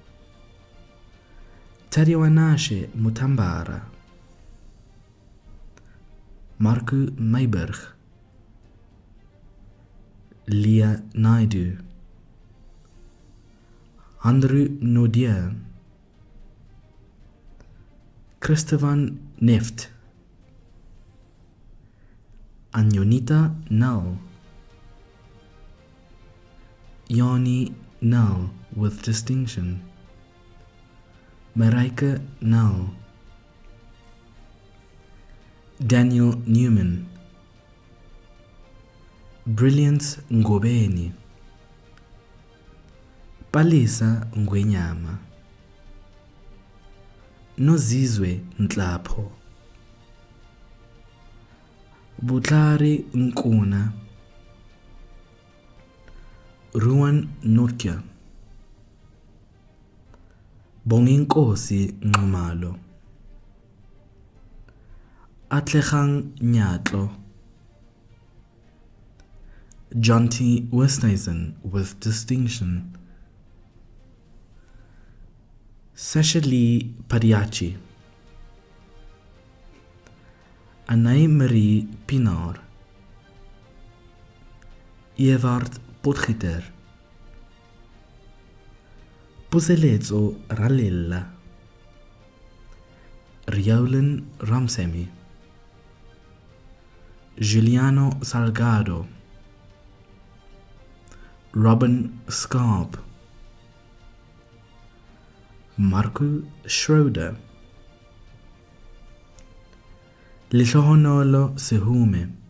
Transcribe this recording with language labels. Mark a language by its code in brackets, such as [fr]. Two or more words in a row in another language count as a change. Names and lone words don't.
[en] Tariwanashe Mutambara, Marku Mayberg, Leah Naidu, Andrew Nodier, Christovan Neft, Anjonita Null, Yanni Null with distinction, Mareike Null, Daniel Newman, Brilliance Ngobeni, Palisa Ngwenyama, Nozizwe Ntlapho, Butlari Nkuna, Ruan Nokia, Bonginkosi Nxumalo, Atlechang Nyatlo, John T. Westhuizen with distinction, Seshali Padiachi, Anai Marie Pinar, Evard Potgieter, Puseletso Ralilla, Riolin Ramsemi, Giuliano Salgado, Robin Scarp, Marco Schroeder, Lihlohonolo Sehume,